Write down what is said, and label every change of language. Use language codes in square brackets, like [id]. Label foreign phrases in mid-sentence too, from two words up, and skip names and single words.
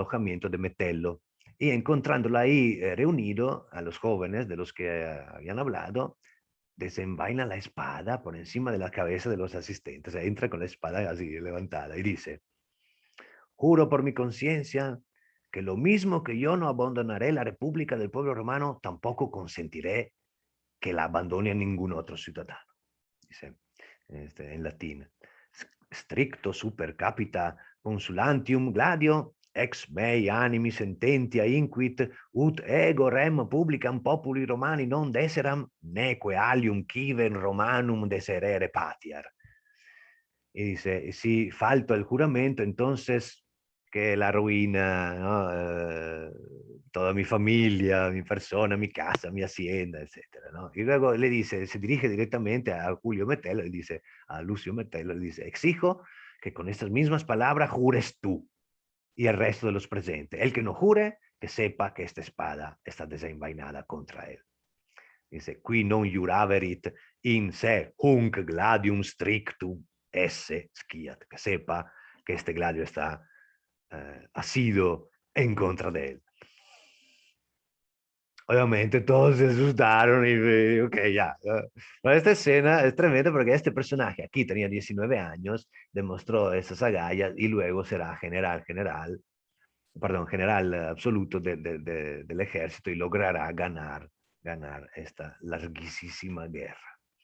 [es] alojamiento de Metello, y encontrándolo ahí reunido a los jóvenes de los que habían hablado, desenvaina la espada por encima de la cabeza de los asistentes, entra con la espada así levantada y dice, juro por mi conciencia que lo mismo que yo no abandonaré la república del pueblo romano, tampoco consentiré que la abandone a ningún otro ciudadano. Dice en latín, [la] stricto super capita consulantium gladio, ex mei animi sententia inquit, ut ego rem publicam populi romani non deseram, neque alium civen romanum deserere patiar. [es] Y dice, si falto el juramento, entonces que la ruina, ¿no? Toda mi familia, mi persona, mi casa, mi hacienda, etcétera, ¿no? Y luego le dice, se dirige directamente a Julio Metello y dice, a Lucio Metello, le dice, exijo que con estas mismas palabras jures tú y el resto de los presentes. El que no jure, que sepa que esta espada está desenvainada contra él. Dice, [la] qui non juraverit in se hunc gladium strictum esse sciat, [es] que sepa que este gladio está asido en contra de él. Obviamente todos se asustaron y ok, ya. Pero esta escena es tremenda porque este personaje aquí tenía 19 años, demostró esas agallas y luego será general absoluto del ejército y logrará ganar esta larguísima guerra.